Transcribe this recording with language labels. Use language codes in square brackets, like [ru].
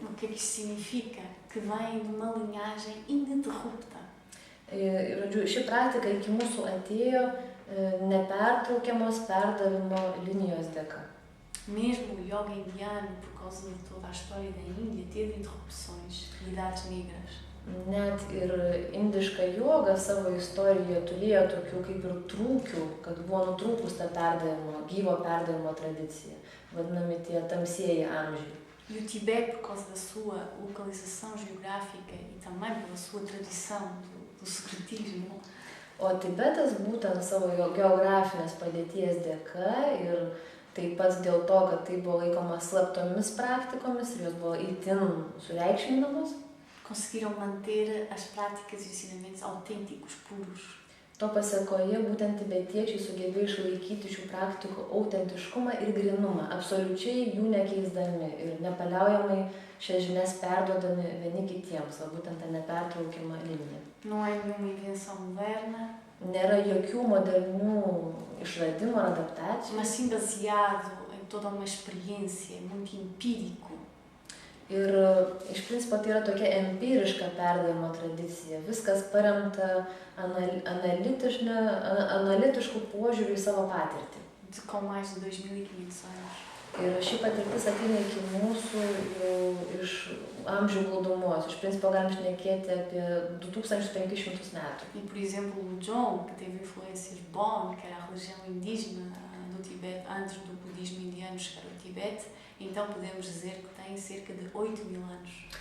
[pt] O que isso significa? Que vem de uma linhagem ininterrupta. [lt] Žodžiu, ši praktika iki mūsų atėjo nepertraukiamos perdavimo linijos dėka. [pt] Mesmo o yoga indiano, por causa de toda a história da Índia, teve interrupções de idades negras. [lt] Net ir indiška joga savo istorijoje turėjo tokių kaip ir trūkių, kad buvo nutrūkus ta gyvo perdavimo tradicija, vadinami tie tamsieji amžiai. [pt] E o Tibete, por causa da sua localização geográfica e também pela sua tradição do secretismo, [lt] O Tibetas būtent savo geografinės padėties dėka ir taip pat dėl to, kad tai buvo laikoma slaptomis praktikomis ir jos buvo itin sureikšminamos, [pt] conseguiram manter as práticas e ensinamentos autênticos, puros. [lt] To pasekoje būtent tibetiečiai sugebėjo išlaikyti šių praktikų autentiškumą ir grinumą, absoliučiai jų nekeisdami ir nepaliaujamai šias žinias perduodami vieni kitiems, o būtent tą nepertraukiamą liniją. [pt] Não é nenhuma invenção moderna, [lt] Nėra jokių modernių išradimų ar adaptacijų, [pt] mas sim baseado em toda uma experiência muito empírico. [lt] ir iš principo tai yra tokia empiriška perdavimo tradicija. Viskas paremta analitišku požiūriu į savo patirtį. [pt] Com mais de 2500 anos. [lt] Ir ši patirtis ateina iki mūsų jau iš amžių glūdumos. Iš principo galim šnekėti apie 2500 metų. [pt] E, por exemplo, o Dzong, que teve influências Bon, que era a religião indígena do Tibete, antes do budismo indiano chegar ao Tibete, então podemos dizer que tem cerca de 8000 anos.